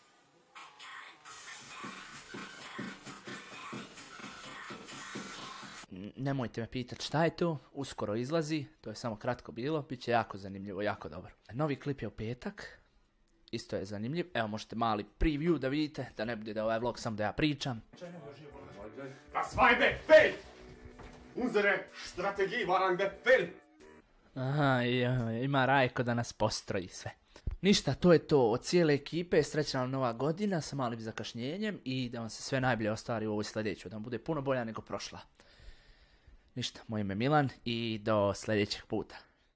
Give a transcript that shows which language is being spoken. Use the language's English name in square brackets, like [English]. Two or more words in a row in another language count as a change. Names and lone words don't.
[Bosnian] Nemojte me pitati šta je to, uskoro izlazi, to je samo kratko bilo, bit će jako zanimljivo, jako dobro. Novi klip je u petak, isto je zanimljiv, evo možete mali preview da vidite, da ne bude da ovaj vlog samo da ja pričam. [German] Das war ein Befehl! Unsere Strategie war ein Befehl! [Bosnian] Aha, ima Rajko da nas postroji sve. Ništa, to je to od cijele ekipe, srećna vam nova godina sa malim zakašnjenjem i da vam se sve najbolje ostvari u ovoj sljedećoj, da vam bude puno bolja nego prošla. Ništa, moje ime je Milan i do sljedećeg puta.